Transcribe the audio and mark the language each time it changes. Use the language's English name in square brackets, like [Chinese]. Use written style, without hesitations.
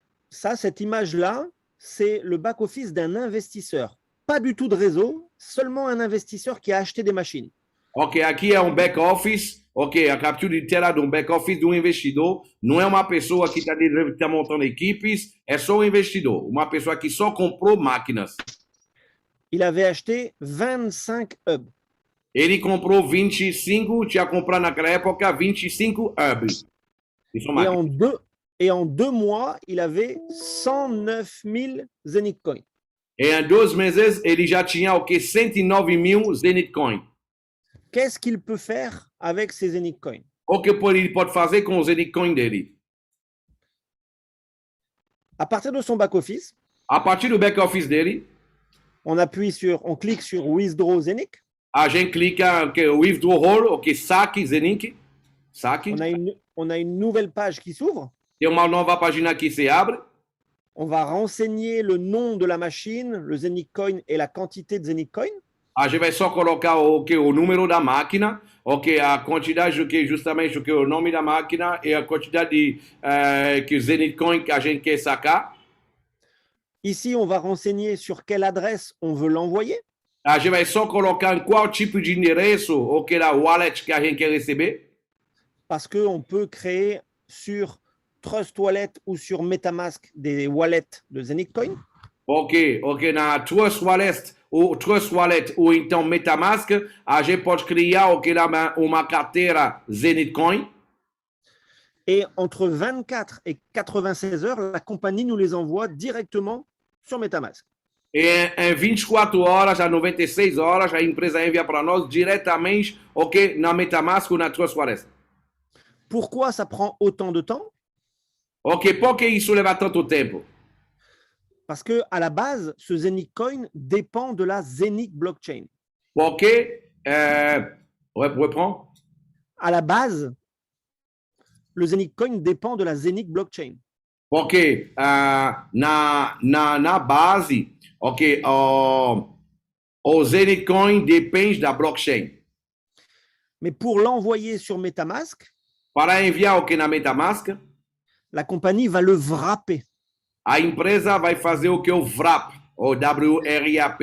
[French] ça, cette image-là, c'est le back-office d'un investisseur. Pas du tout de réseau, seulement un investisseur qui a acheté des machines. [Portuguese] Ok, aqui é um back-office. Ok, a captura de tela de um back-office de um investidor. Não é uma pessoa que está montando equipes, é só um investidor. Uma pessoa que só comprou máquinas. [French] Il avait acheté 25 hubs. [Portuguese] Ele comprou 25, tinha comprado naquela época 25 hubs. Isso é máquina. [French] Et en 2 mois, il avait 109 000 Zenith Coin. [Portuguese] E em 2 meses, ele já tinha o que? 109 mil Zenith Coin. [French] Qu'est-ce qu'il peut faire avec ces Zenith Coin? [Portuguese] O que ele pode fazer com o Zenith Coin dele? [French] À partir de son back-office, [Portuguese] A partir do back-office dele, [French] on clique sur Withdraw Zenith. [Portuguese] a gente clica que withdrawal, o que? Saque Zenith. Saque. [French] On a une nouvelle page qui s'ouvre. [Portuguese] Tem uma nova página que se abre. [French] On va renseigner le nom de la machine, le Zenith Coin et la quantité de Zenith Coin. [Portuguese] A gente vai só colocar o número da máquina, a quantidade justamente o nome da máquina e a quantidade de que Zenith Coin que a gente quer sacar. [French] Ici, on va renseigner sur quelle adresse on veut l'envoyer. [Portuguese] A gente vai só colocar em qual tipo de endereço da wallet que a gente quer receber. [French] Parce qu'on peut créer sur Trust Wallet ou sur MetaMask des wallets de Zenith Coin. [Portuguese] Ok, na Trust Wallet ou então MetaMask, a gente pode criar uma carteira Zenith Coin. [French] Et entre 24 et 96 heures, la compagnie nous les envoie directement sur MetaMask. [Portuguese] E em 24 horas a 96 horas, a empresa envia para nós diretamente na MetaMask ou na Trust Wallet. [French] Pourquoi ça prend autant de temps? [Portuguese] Ok, por que isso leva tanto tempo? [French] Parce que à la base, ce Zenith Coin dépend de la Zenith blockchain. [Portuguese] Porque, [French] reprends. À la base, le Zenith Coin dépend de la Zenith blockchain. [Portuguese] Porque na base, o Zenith Coin depende da blockchain. [French] Mais pour l'envoyer sur MetaMask, [Portuguese] Para enviar na MetaMask, [French] la compagnie va le wrapper. [Portuguese] a empresa vai fazer o WRAP, o WRAP.